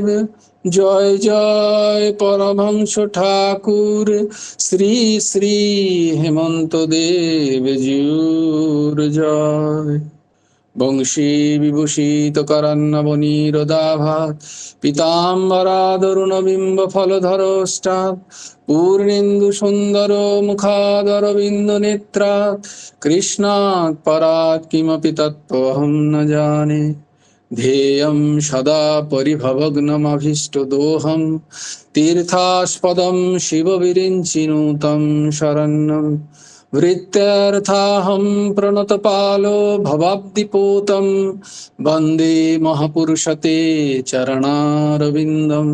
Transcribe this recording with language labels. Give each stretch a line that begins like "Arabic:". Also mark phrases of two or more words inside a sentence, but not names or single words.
Bangla: জয় জয় পরমহংস ঠাকুর শ্রী শ্রী হেমন্ত দেব জিউর জয়।
Sanskrit: বংশী বিভূষিত করন্নবনীরদাভাত, পীতাম্বরাদরুণবিম্ব ফলধরষ্টাৎ, পূর্ণেন্দু সুন্দর মুখাদরবিন্দ নেত্রাৎ, কৃষ্ণাৎ পরাৎ কিমপি তত্ত্বহং ন জানে। ध्येयं सदा परिभवग्नमभीष्टदोहं, तीर्थास्पदं शिवविरिञ्चिनुतं शरण्यं। वृत्त्यर्थाहं प्रणतपालो भवाब्धिपोतं, वन्दे महापुरुषते चरणारविन्दम्।